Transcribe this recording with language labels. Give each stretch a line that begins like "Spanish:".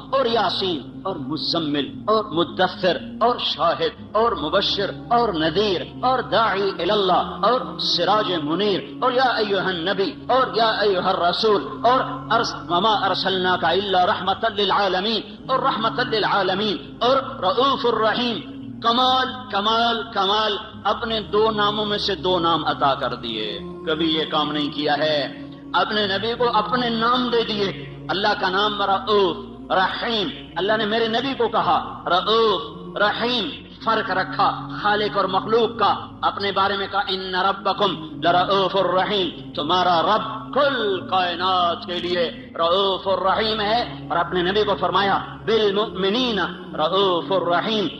Urdu: اور یاسین اور مزمل اور مدثر اور شاہد اور مبشر اور نذیر اور داعی الی اللہ اور سراج منیر اور یا ایھا النبی اور یا ایھا الرسول اور
Arabic: وما ارسلناک الا رحمتا للعالمین
Urdu: اور رؤوف الرحیم. کمال کمال کمال. اپنے 2 ناموں میں سے 2 نام عطا کر دیے. کبھی یہ کام نہیں کیا ہے. اپنے نبی کو اپنے نام دے دیے. اللہ کا نام رؤوف رحیم. اللہ نے میرے نبی کو کہا رؤوف رحیم. فرق رکھا خالق اور مخلوق کا. اپنے بارے میں کہا
Arabic: ان ربکم لرؤوف الرحیم.
Urdu: تمہارا رب کل کائنات کے لیے رؤوف الرحیم ہے. اور اپنے نبی کو فرمایا
Arabic: بالمؤمنین رؤوف الرحیم.